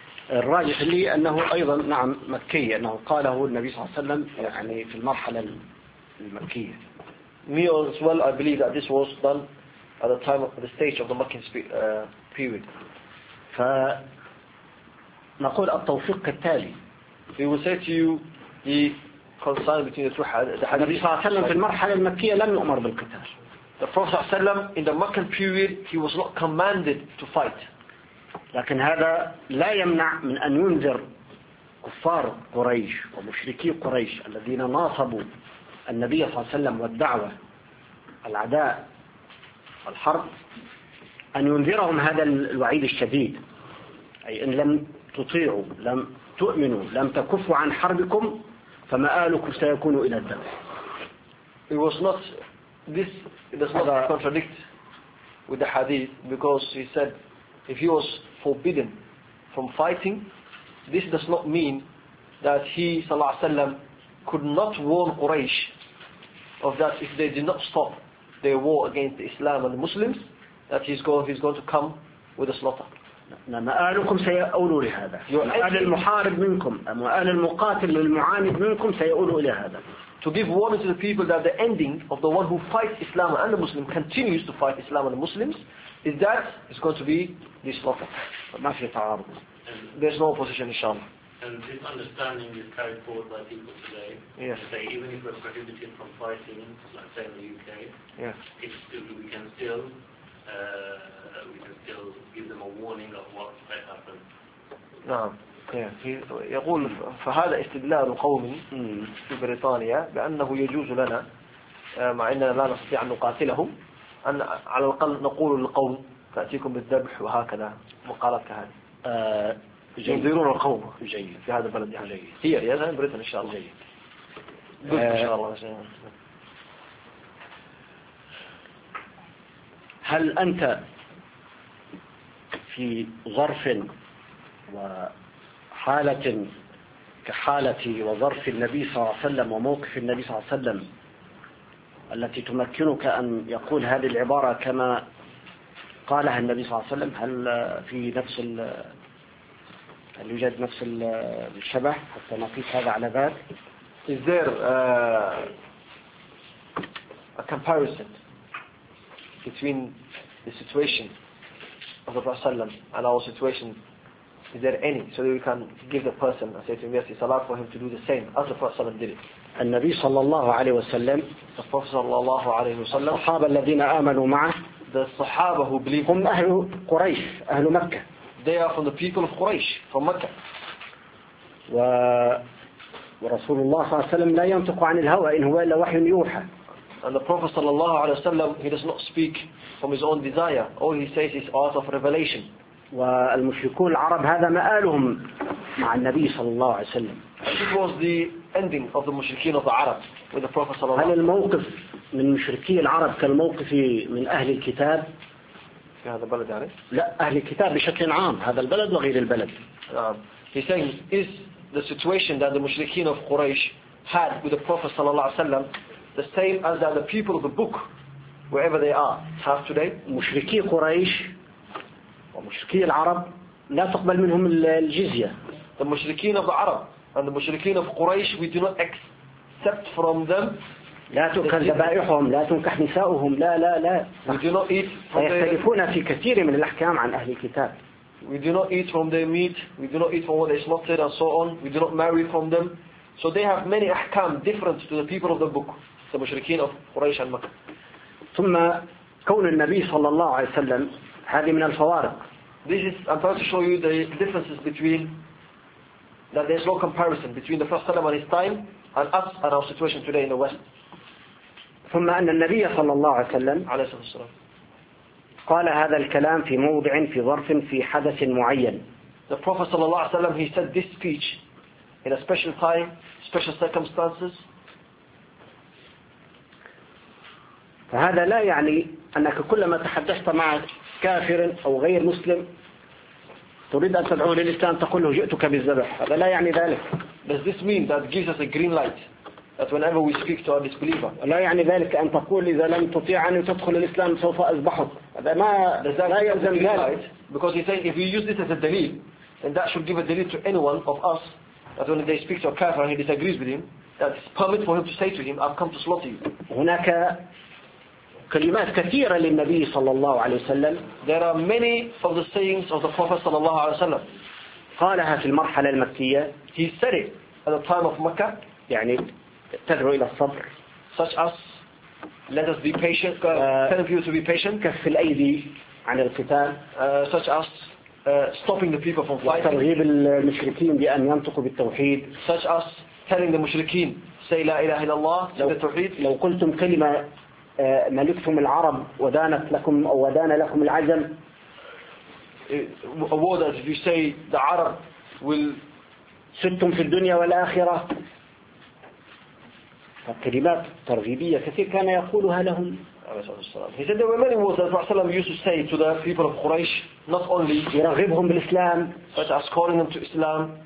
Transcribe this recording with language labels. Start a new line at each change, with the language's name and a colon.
Arabic: الراجح لي أنه أيضا نعم مكي أنه قاله النبي صلى الله عليه وسلم يعني في المرحلة المكية
English: Me as well I believe that this was done at the time of the stage of the Makki period
Arabic: فنقول التوفيق التالي
English: We will say to you the concern between the two hadiths.
Arabic: النبي صلى الله عليه وسلم في المرحلة المكية لم يؤمر بالقتال.
English: The Prophet صلى الله عليه وسلم in the Meccan period he was not commanded to fight.
Arabic: لكن هذا لا يمنع من أن ينذر كفار قريش ومشركي قريش الذين ناصبوا النبي صلى الله عليه وسلم والدعوة العداء والحرب أن ينذرهم هذا الوعيد الشديد أي إن لم تطيعوا لم تؤمنوا لم تكفوا عن حربكم فمآلكم سيكون إلى الذبح.
English: It was not this does not contradict with the hadith because he said if he was forbidden from fighting this does not mean that he صلى الله عليه وسلم could not warn Quraysh of that if they did not stop their war against Islam and the Muslims that he's going to come with a slaughter.
Arabic: مآلكم سيؤول لهذا مآل المحارب منكم مآل المقاتل للمعاند منكم سيؤول إلى هذا
English: to give warning to the people that the ending of the one who fights Islam and the Muslim continues to fight Islam and the Muslims is that it's going to be this slaughter
Arabic: ما في تعارض
English: there's no opposition
Arabic: إن شاء الله
English: and this understanding is carried forward by people today yes. say even if we're prohibited from fighting like say in the UK yes. it's still, we can still we can still give them a warning of what might happen. نعم. Yeah.
Arabic: يقول فهذا استدلال قومي في بريطانيا بأنه يجوز لنا مع أننا لا نستطيع أن نقاتلهم أن على الأقل نقول للقوم تأتيكم بالذبح وهكذا مقالات كهذه. ينذرون القوم. جيد. في هذا البلد جيد. هي هذا بريطانيا إن شاء الله. جيد. إن شاء الله. هل أنت في ظرف وحالة كحالة وظرف النبي صلى الله عليه وسلم وموقف النبي صلى الله عليه وسلم التي تمكنك أن يقول هذه العبارة كما قالها النبي صلى الله عليه وسلم هل في نفس هل يوجد نفس الشبه حتى نقيس هذا على ذلك
English: is there a comparison between the situation of the Prophet ﷺ and our situation? Is there any? So that we can give the person a certain mercy, salat for him to do the same as the Prophet ﷺ did it.
Arabic: النبي صلى الله عليه وسلم الصحابة الذين آمنوا معه
English: the الصحابة who believed
Arabic: هم أهل قريش أهل مكة
English: they are from the people of Quraysh from Mecca
Arabic: ورسول الله صلى الله عليه وسلم لا ينطق عن الهوى إن هو إلا وحي يوحى
English: and the Prophet صلى الله عليه وسلم he does not speak from his own desire all he says is out of revelation
Arabic: والمشركون العرب هذا مآلهم مع النبي صلى الله عليه وسلم
English: it was the ending of the mushrikeen of the Arab with the Prophet صلى الله
Arabic: عليه وسلم هل الموقف من مشركي العرب كالموقف من أهل الكتاب في هذا البلد يعني لا أهل الكتاب بشكل عام هذا البلد وغير البلد
English: he's saying is the situation that the mushrikeen of Quraysh had with the Prophet صلى الله عليه وسلم the same as that the people of the book wherever they are have today
Arabic: مشركي قريش ومشركي العرب لا تقبل منهم الجزية
English: the mushrikeen of the Arab And the mushrikeen of Quraysh, we do not accept from them.
Arabic: لا تؤكل ذبائحهم، لا تنكح نساؤهم، لا لا لا.
English: We do not eat.
Arabic: فيختلفون في كثير من الأحكام عن أهل الكتاب.
English: We do not eat from their meat. We do not eat from what they slaughtered and so on. We do not marry from them. So they have many أحكام different to the people of the book. The mushrikeen of Quraysh and Makkah.
Arabic: ثم كون النبي صلى الله عليه وسلم هذه من الفوارق.
English: This is. I'm trying to show you the differences between. That there is no comparison between the Prophet ﷺ and his time and us and our situation today in the West.
Arabic: ثم أن النبي صلى الله عليه وسلم عليه الصلاة والسلام قال هذا الكلام في موضع في ظرف في حدث معين.
English: The Prophet صلى الله عليه وسلم he said this speech in a special time, special circumstances.
Arabic: فهذا لا يعني أنك كلما تحدثت مع كافر أو غير مسلم. تريد أن تدعوه للإسلام تقول له جئتك بالذبح هذا لا يعني ذلك.
English: Does this mean that gives us a green light that whenever we speak to a disbeliever؟
Arabic: لا يعني ذلك أن تقول إذا لم تطيع أن تدخل الإسلام سوف أذبحك هذا ما لا يلزم ذلك.
English: Because he says if you use this as a دليل then that should give a دليل to anyone of us that when they speak to a kafir and he disagrees with him that it's permit for him to say to him I've come to slaughter you.
Arabic: هناك كلمات كثيرة للنبي صلى الله عليه وسلم.
English: There are many of the sayings of the Prophet صلى الله عليه وسلم.
Arabic: قالها في المرحلة المكية.
English: He said it at the time of Mecca.
Arabic: يعني تدعو إلى الصبر.
English: Such as let us be patient. Telling people to be patient.
Arabic: كف الأيدي عن القتال.
English: Such as stopping the people from fighting.
Arabic: وترغيب المشركين بأن ينطقوا بالتوحيد.
English: Such as telling the مشركين say
Arabic: لا إله إلا الله. بالتوحيد. لو قلتم كلمة ملكتم العرب ودانت لكم أو ودان لكم العجم.
English: A word as if you say the Arab will
Arabic: سنتم في الدنيا والآخرة. فكلمات ترغيبية كثير كان يقولها لهم.
English: He said there were many words that Rasulullah used to say to the people of Quraysh, not only
Arabic: يرغبهم بالإسلام,
English: but as calling them to Islam.